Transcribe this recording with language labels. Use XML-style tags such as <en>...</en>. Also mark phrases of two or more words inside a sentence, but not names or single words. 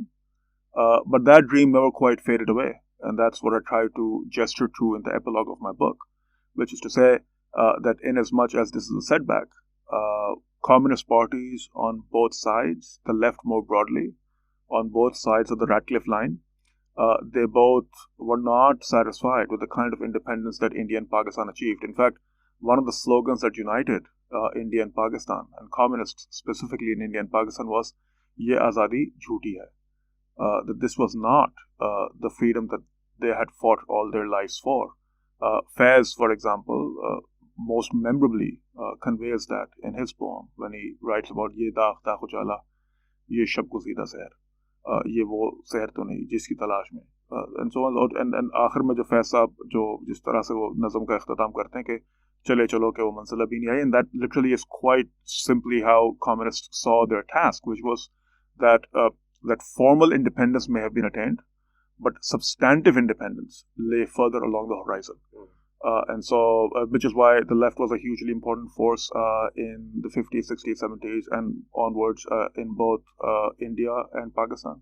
<en>But that dream never quite faded away. And that's what I try to gesture to in the epilogue of my book, which is to say that in as much as this is a setback, communist parties on both sides, the left more broadly, on both sides of the Radcliffe line, they both were not satisfied with the kind of independence that India and Pakistan achieved. In fact, one of the slogans that united India and Pakistan, and communists specifically in India and Pakistan, was</en> <ur>"یہ آزادی جھوٹی ہے."</ur> <en>That this was not the freedom that they had fought all their lives for. Faiz, for example, most memorably conveys that in his poem when he writes about</en> <ur>"یہ داغ تا کھجالا، یہ شب گزیدہ سحر، یہ وہ سحر تو نہیں جس کی تلاش میں,"</ur> <en>and so on. And</en> <ur>آخر میں جو فیض صاحب جو جس طرح سے وہ نظم کا اختتام کرتے ہیں کہ چلے چلو کہ وہ منزل ابھی نہیں آئی,</ur> <en>and that literally is quite simply how communists saw their task, which was that that formal independence may have been attained, but substantive independence lay further along the horizon. And so, which is why the left was a hugely important force in the 50s, 60s, 70s, and onwards in both India and Pakistan.</en>